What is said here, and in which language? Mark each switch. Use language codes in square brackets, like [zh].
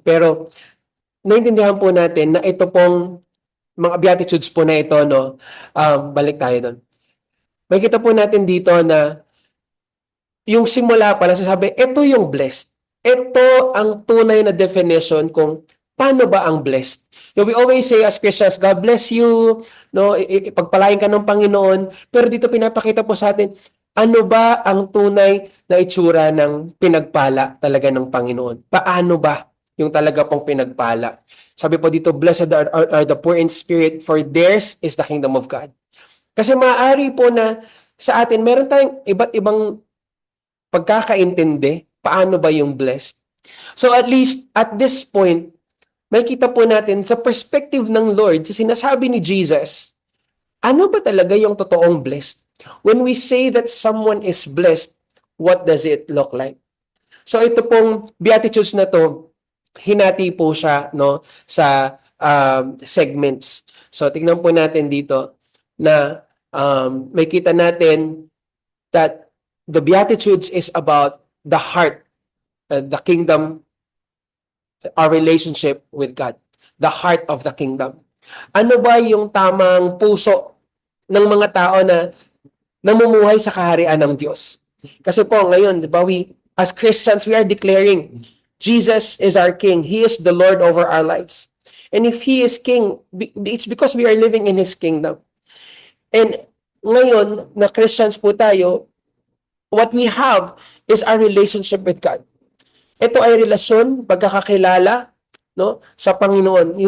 [tl] Pero naintindihan po natin na ito pong mga Beatitudes po na ito, no? Balik tayo doon. Makikita po natin dito na yung simula pala sasabi, ito yung blessed. Ito ang tunay na definition kung paano ba ang blessed. [en] We always say as Christians, God bless you, no? [tl] Ipagpalain ka ng Panginoon. Pero dito pinapakita po sa atin, ano ba ang tunay na itsura ng pinagpala talaga ng Panginoon? Paano ba yung talaga pong pinagpala? Sabi po dito, [en] "Blessed are the poor in spirit, for theirs is the kingdom of God." [tl] Kasi maaari po na sa atin, meron tayong iba't ibang pagkakaintindi, paano ba yung blessed. [en] So at least at this point, [tl] may kita po natin sa perspective ng Lord, sa sinasabi ni Jesus, ano ba talaga yung totoong blessed? [en] When we say that someone is blessed, what does it look like? [tl] So ito pong Beatitudes na to, hinati po siya no, sa segments. [en] So [tl] tingnan po natin dito na may kita natin [en] that the Beatitudes is about the heart, the kingdom, our relationship with God. The heart of the kingdom. [tl] Ano ba yung tamang puso ng mga tao na namumuhay sa kaharian ng Diyos? Kasi po ngayon, di ba, [en] as Christians, we are declaring Jesus is our King. He is the Lord over our lives. And if He is King, it's because we are living in His kingdom. And [tl] ngayon, na Christians po tayo, [en] what we have is our relationship with God. [tl] Ito ay relasyon, pagkakakilala, no, sa Panginoon.